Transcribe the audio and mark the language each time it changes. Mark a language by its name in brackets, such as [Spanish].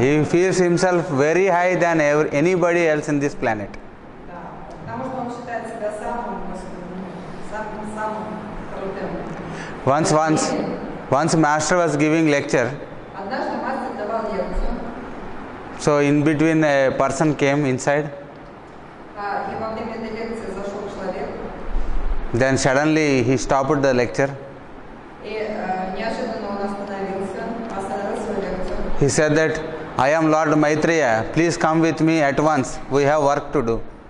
[English] He feels himself very high than anybody else in this planet. [Russian] Да, потому что он считает себя самым крутым. [English] Once master was giving lecture, [Russian] Однажды мастер давал лекцию, [English] so in between a person came inside. [Russian] и во время этой лекции зашел человек, [English] Then suddenly he stopped the lecture. [Russian] и неожиданно он остановил свою лекцию. [English] He said that, I am Lord Maitreya, please come with me at once, we have work to do.